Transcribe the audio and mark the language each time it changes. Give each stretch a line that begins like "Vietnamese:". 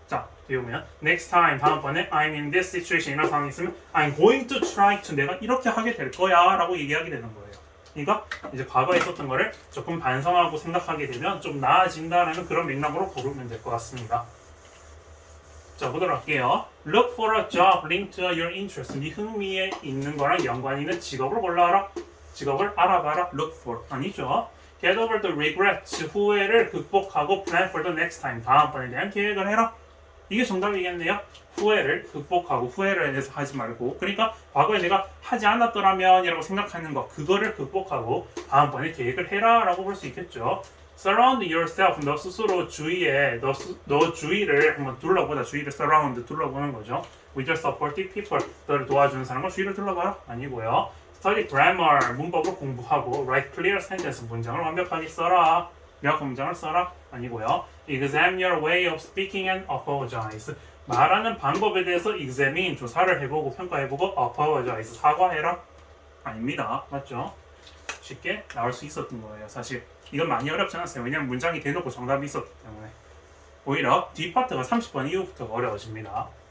Korean: 자, 뒤에 보면
English: next time,
Korean: 다음번에
English: I'm in this situation,
Korean: 이런 상황이 있으면
English: I'm going to try to,
Korean: 내가 이렇게 하게 될 거야 라고 얘기하게 되는 거예요. 그러니까 이제 과거에 있었던 거를 조금 반성하고 생각하게 되면 좀 나아진다라는 그런 맥락으로 보면 될 것 같습니다. 자, 보도록 할게요.
English: Look for a job linked to your interest.
Korean: 네 흥미에 있는 거랑 연관 있는 직업을 골라라. 직업을 알아봐라.
English: Look for.
Korean: 아니죠.
English: get over the regrets,
Korean: 후회를 극복하고
English: plan for the next time,
Korean: 다음번에 대한 계획을 해라. 이게 정답이겠네요. 후회를 극복하고 후회를 해서 하지 말고, 그러니까 과거에 내가 하지 않았더라면 이라고 생각하는 거, 그거를 극복하고 다음번에 계획을 해라 라고 볼 수 있겠죠.
English: Surround yourself,
Korean: 너 스스로 주위에 너 주위를 한번 둘러보다, 주위를 surround, 둘러보는 거죠.
English: With your supportive people,
Korean: 너를 도와주는 사람과 주위를 둘러봐라. 아니고요.
English: Study grammar,
Korean: 문법을 공부하고
English: write clear sentence,
Korean: 문장을 완벽하게 써라. 명확한 문장을 써라. 아니고요.
English: Examine your way of speaking and apologize.
Korean: 말하는 방법에 대해서 examine, 조사를 해보고 평가해보고 apologize, 사과해라. 아닙니다. 맞죠? 쉽게 나올 수 있었던 거예요. 사실 이건 많이 어렵지 않았어요. 왜냐면 문장이 대놓고 정답이 있었기 때문에. 오히려 뒷파트가 30번 이후부터 어려워집니다.